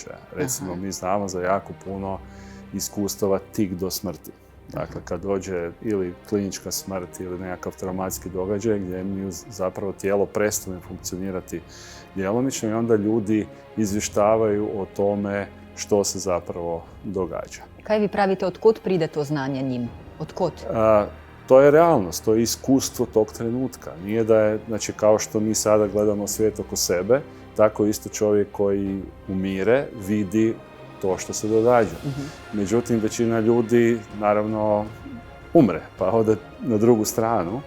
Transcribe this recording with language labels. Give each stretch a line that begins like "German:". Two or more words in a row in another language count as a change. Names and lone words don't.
Croatian: Recimo, mi znamo za jako puno iskustava tik do smrti. Dakle, kad dođe ili klinička smrt ili nekakav traumatski događaj gdje mi zapravo tijelo prestane funkcionirati djelomično i onda ljudi izvještavaju o tome što se zapravo događa.
Slovenian: Kaj vi pravite, odkot pride to znanje njim? Odkot?
Croatian: To je realnost, to je iskustvo tog trenutka. Nije da je, znači kao što mi sada gledamo svijet oko sebe, tako isto čovjek koji umire vidi to što se događa. Međutim, većina ljudi naravno umre, pa ode na drugu stranu.